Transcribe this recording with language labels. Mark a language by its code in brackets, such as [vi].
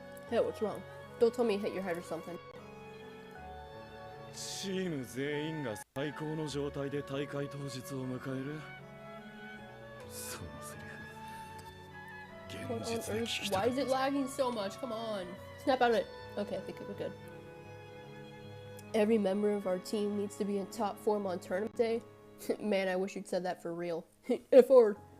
[en] Hey, what's wrong? Don't tell me you hit your head or something. [ja] チーム全員が最高の状態で大会当日を迎える。そのセリフ。 [en] What on earth? Why is it lagging so much? Come on. Snap out of it. Okay, I think we're good. Every member of our team needs to be in top form on tournament day. Man, I wish you'd said that for real. F4.